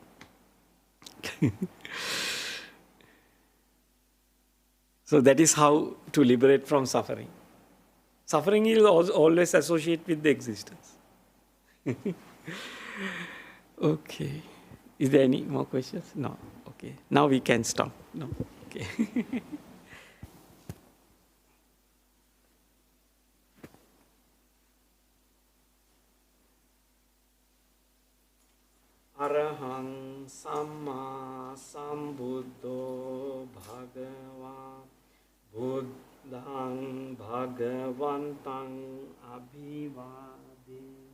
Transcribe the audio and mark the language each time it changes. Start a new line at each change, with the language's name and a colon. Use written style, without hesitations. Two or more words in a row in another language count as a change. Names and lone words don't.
English: So that is how to liberate from suffering. Suffering is always associated with the existence. Okay. Is there any more questions? No. Okay. Now we can stop. No. Okay.
Pali: Arahang Samma Sambuddho Bhagava Buddhang Bhagavantang Abhivade